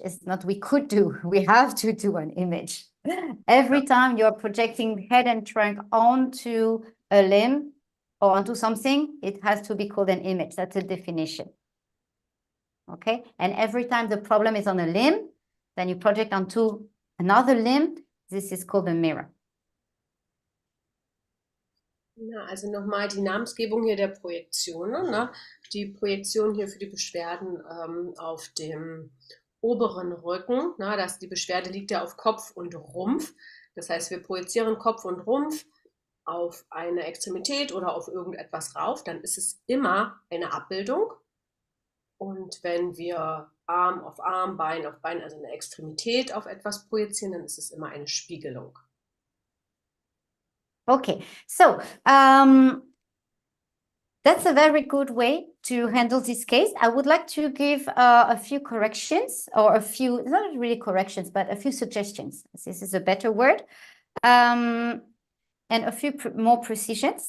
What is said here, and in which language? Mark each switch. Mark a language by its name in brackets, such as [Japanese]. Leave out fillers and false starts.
[English] It's not we could do, we have to do an image. Every time you're projecting head and trunk onto a limb or onto something, it has to be called an image. That's a definition. Okay, and every time the problem is on a limb, then you project onto another limb. This is called a mirror. [German] Ja, also nochmal die Namensgebung hier der Projektionen, ne? Die Projektion hier für die Beschwerden auf dem oberen Rücken, ne? Die Beschwerde liegt ja auf Kopf und Rumpf. Das heißt, wir projizieren Kopf und Rumpf auf eine Extremität oder auf irgendetwas rauf, dann ist es immer eine Abbildung. Und wenn wir Arm auf Arm, Bein auf Bein, also eine Extremität auf etwas projizieren, dann ist es immer eine Spiegelung. [English] Okay, so that's a very good way to handle this case. I would like to give a few corrections, or a few, not really corrections, but a few suggestions. This is a better word. And a few more precisions.